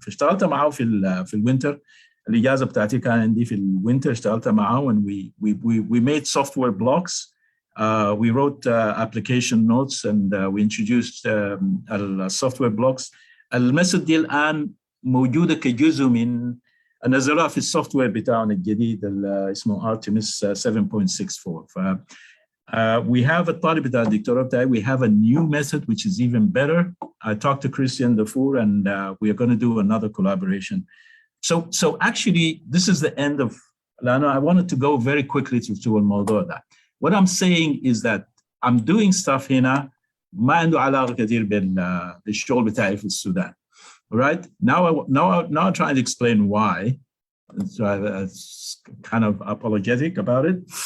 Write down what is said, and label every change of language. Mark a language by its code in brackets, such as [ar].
[ar] فاشتغلت معه في الوينتر. الإجازة بتاعتي كان عندي في الوينتر اشتغلت معه [en] and we made software blocks. We wrote application notes and we introduced software blocks. [ar] الميثود دي الآن موجودة كجزء من نزلوها في السوفتوير بتاعنا الجديد اسمه Artemis 7.64. [en] We have [ar] الطالب بتاع الدكتوراه بتاعي. [en] We have a new method which is even better. I talked to Christian Dafour, and we are going to do another collaboration. So actually, this is the end of. I wanted to go very quickly to [ar] الموضوع ده. [en] What I'm saying is that I'm doing stuff [ar] هنا ما عنده علاقة كثير بالشغل بتاعي في السودان. [en] Right? Now I'm trying to explain why. So it's kind of apologetic about it.